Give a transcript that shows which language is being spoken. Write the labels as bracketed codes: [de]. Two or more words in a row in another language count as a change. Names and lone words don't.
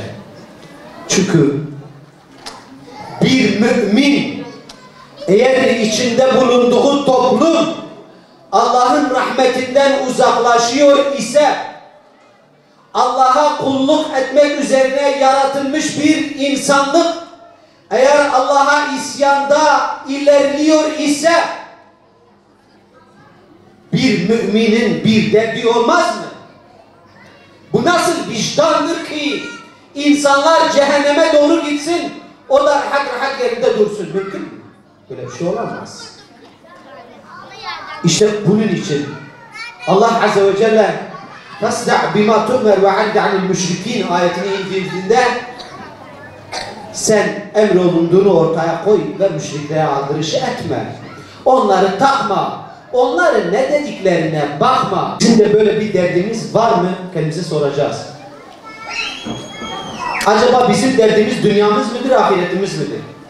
[tr] Çünkü bir mümin eğer içinde bulunduğu toplum Allah'ın rahmetinden uzaklaşıyor ise, Allah'a kulluk etmek üzerine yaratılmış bir insanlık eğer Allah'a isyanda ilerliyor ise, bir müminin bir derdi olmaz mı? Bu nasıl vicdandır ki insanlar cehenneme doğru gitsin, o da hak yerinde dursun? Mümkün mü? Böyle bir şey olamaz. İşte bunun için Allah Azze ve Celle [ar] فَاسْدَعْ بِمَا تُؤْمَرْ وَعَنْدَ عَنِ الْمُشْرِك۪ينَ [tr] ayetini indirdiğinde sen emrolunduğunu ortaya koy ve müşriklere aldırışı etme. Onları takma. Onların ne dediklerine bakma. Bizim de böyle bir derdimiz var mı? Kendimize soracağız. Acaba bizim derdimiz dünyamız mıdır, ahiretimiz midir?